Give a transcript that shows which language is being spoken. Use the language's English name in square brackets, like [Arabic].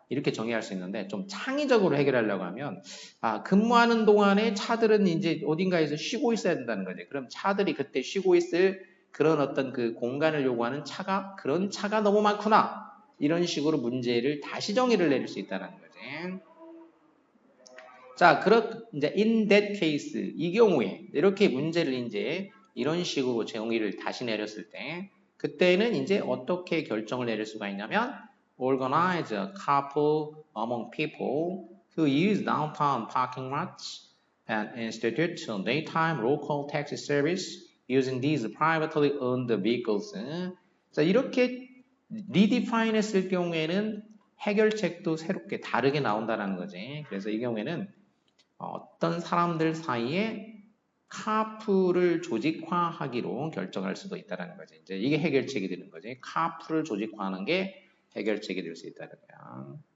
[Korean] 이렇게 정의할 수 있는데 좀 창의적으로 해결하려고 하면 근무하는 동안에 차들은 이제 어딘가에서 쉬고 있어야 된다는 거지. 그럼 차들이 그때 쉬고 있을 그런 어떤 그 공간을 요구하는 그런 차가 너무 많구나. 이런 식으로 문제를 다시 정의를 내릴 수 있다는 거지. 자, 이제 [English] in that case [Korean] 이 경우에 이렇게 문제를 이제 이런 식으로 정의를 다시 내렸을 때 그때는 이제 어떻게 결정을 내릴 수가 있냐면 [English] organize a carpool among people who use downtown parking lots and institute daytime local taxi service using these privately owned vehicles. [Korean] 자, 이렇게 redefine 했을 경우에는 해결책도 새롭게 다르게 나온다는 거지. 그래서 이 경우에는 어떤 사람들 사이에 카풀을 조직화하기로 결정할 수도 있다는 거지. 이제 이게 해결책이 되는 거지. 카풀을 조직화하는 게 해결책이 될 수 있다는 거야.